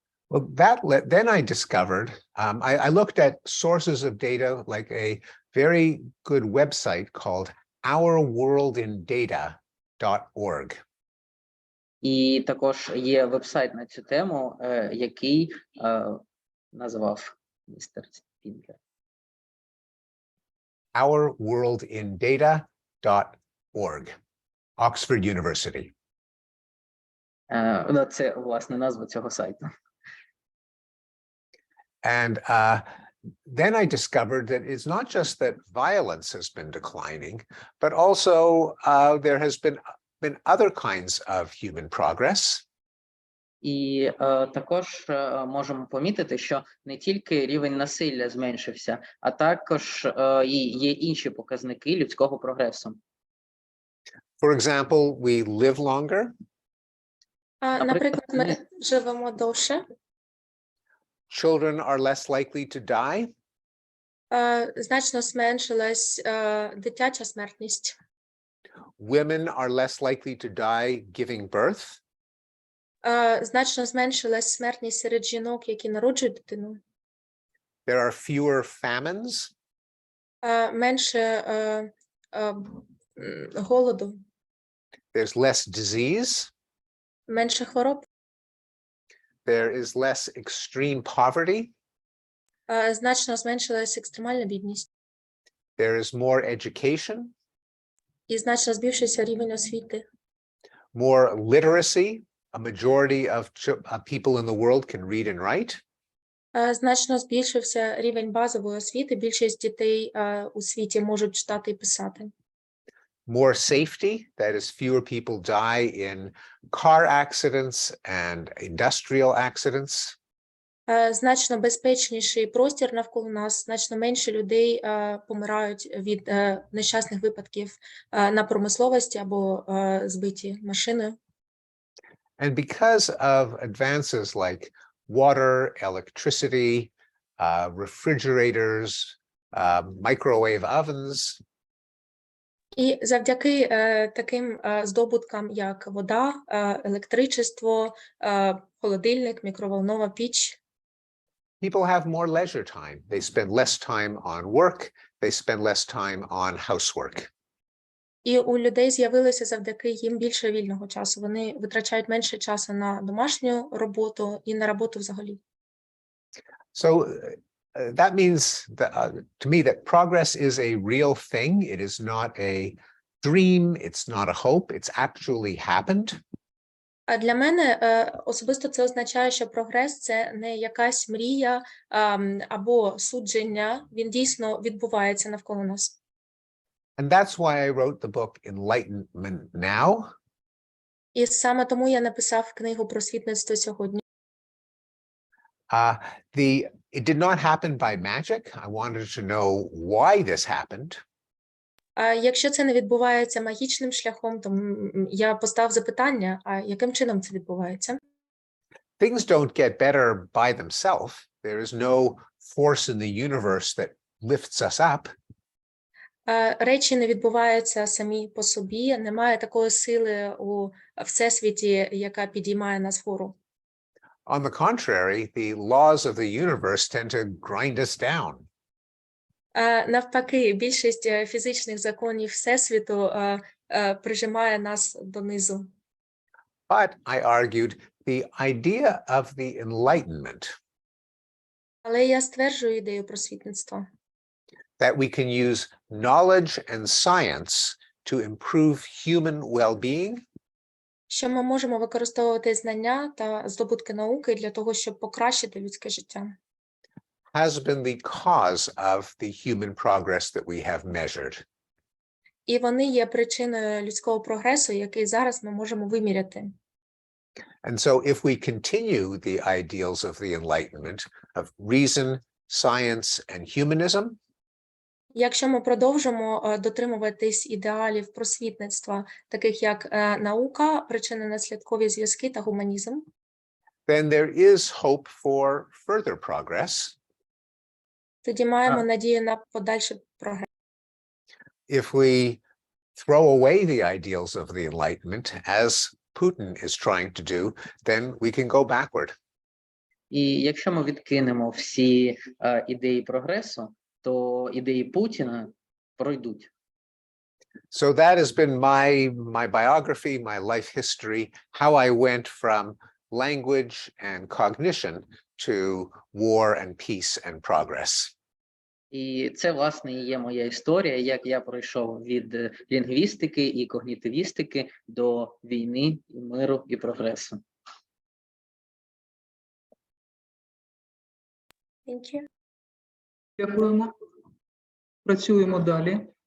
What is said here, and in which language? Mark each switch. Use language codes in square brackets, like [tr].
[en] Well, then I discovered, I looked at sources of data, like a very good website called ourworldindata.org. [uk] І також є вебсайт на цю тему, який назвав містер Пінкер. [en] ourworldindata.org, Oxford University. [uk] Це, власне, назва цього сайту. [en] And then I discovered that it's not just that violence has been declining, but also there has been other kinds of human progress. [uk] І також можемо помітити, що не тільки рівень насилля зменшився, а також є інші показники людського прогресу. [en] For example, we live longer. [uk] Наприклад, ми живемо довше. [en] Children are less likely to die. [uk] Значно зменшилась дитяча смертність. [en] Women are less likely to die giving birth. [uk] Значно зменшилась смертність серед жінок, які народжують дитину. [en] There are fewer famines. [uk] Менше голоду. [en] There's less disease. [uk] Менше хвороб. [en] There is less extreme poverty. [uk] Значно зменшилась екстремальна бідність. [en] There is more education. [uk] І значно збільшився рівень освіти. [en] More literacy. A majority of people in the world can read and write. [uk] Значно збільшився рівень базової освіти. Більшість дітей у світі можуть читати і писати. [en] More safety, that is, fewer people die in car accidents and industrial accidents. [uk] Значно безпечніший простір навколо нас, значно менше людей помирають від нещасних випадків на промисловості або збиті машиною. [en] And because of advances like water, electricity, refrigerators, microwave ovens. [uk] І завдяки таким здобуткам, як вода, електричество, холодильник, мікроволнова піч, [en] people have more leisure time. They spend less time on work. They spend less time on housework. [uk] І у людей з'явилося завдяки їм більше вільного часу. Вони витрачають менше часу на домашню роботу і на роботу взагалі. [en] So that means that, to me that progress is a real thing. It is not a dream. It's not a hope. It's actually happened. [uk] А для мене особисто це означає, що прогрес – це не якась мрія або судження, він дійсно відбувається навколо нас. [en] And that's why I wrote the book Enlightenment Now. [uk] І саме тому я написав книгу «Просвітництво сьогодні». [en] It did not happen by magic. I wanted to know why this happened. [uk] А якщо це не відбувається магічним шляхом, то я поставив запитання, а яким чином це відбувається? [en] Things don't get better by themselves. There is no force in the universe that lifts us up. [uk] Речі не відбуваються самі по собі, немає такої сили у всесвіті, яка підіймає нас вгору. [en] On the contrary, the laws of the universe tend to grind us down. [uk] Навпаки, більшість фізичних законів всесвіту прижимає нас донизу. [en] But I argued the idea of the Enlightenment, [uk] Але я стверджую ідею просвітництва. [en] that we can use knowledge and science to improve human well-being, [uk] Що ми можемо використовувати знання та здобутки науки для того, щоб покращити людське життя. [en] has been the cause of the human progress that we have measured. [uk] І вони є причиною людського прогресу, який зараз ми можемо виміряти. [en] And so if we continue the ideals of the Enlightenment of reason, science, and humanism, [uk] Якщо ми продовжимо дотримуватись ідеалів просвітництва, таких як наука, причинно-наслідкові зв'язки та гуманізм, [en] then there is hope for further progress. [uk] тоді маємо надію на подальший прогрес. [en] If we throw away the ideals of the Enlightenment, as Putin is trying to do, then we can go backward. [uk] І якщо ми відкинемо всі ідеї прогресу, то ідеї Путіна пройдуть. [en] So that has been my biography, my life history, how I went from language and cognition to war and peace and progress. [uk] І це, власне, і є моя історія, як я пройшов від лінгвістики і когнітивістики до війни, і миру, і прогресу. [en] Thank you. [uk] Дякуємо. Працюємо далі.